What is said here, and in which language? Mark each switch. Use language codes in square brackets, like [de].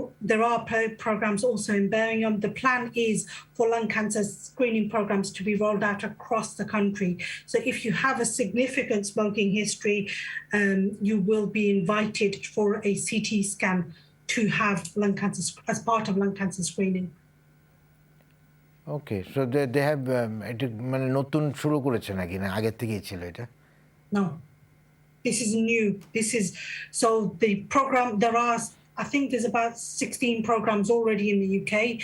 [en] There are programs also in Birmingham. The plan is for lung cancer screening programs to be rolled out across the country. So if you have a significant smoking history, you will be invited for a CT scan to have lung cancer as part of lung cancer screening. [bn] Okay, [en] so they have [bn] এটা মানে নতুন শুরু করেছে নাকি, না আগের থেকেই ছিল এটা? [en] No, this is new. This is so the program. There are, I think, there's about 16 programs already in the UK.